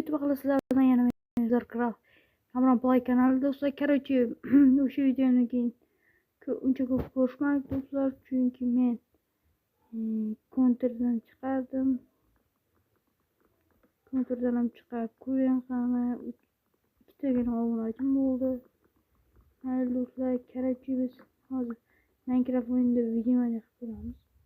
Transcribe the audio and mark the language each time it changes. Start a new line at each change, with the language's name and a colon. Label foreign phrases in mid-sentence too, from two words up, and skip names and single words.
Turkish: Merhaba sizlerden yana Kral. Kamran Play kanalı dostlar.
Uzbek: Короче, o'sha videoni keyin uncha ko'p ko'rishmaydi do'stlar, chunki men kontrdan chiqardim. Kontrdan ham chiqarib ko'ring qani ikkitagina obunachim bo'ldi. Mayli do'stlar, короче biz hozir Minecraft o'yinida video qilib ko'ramiz.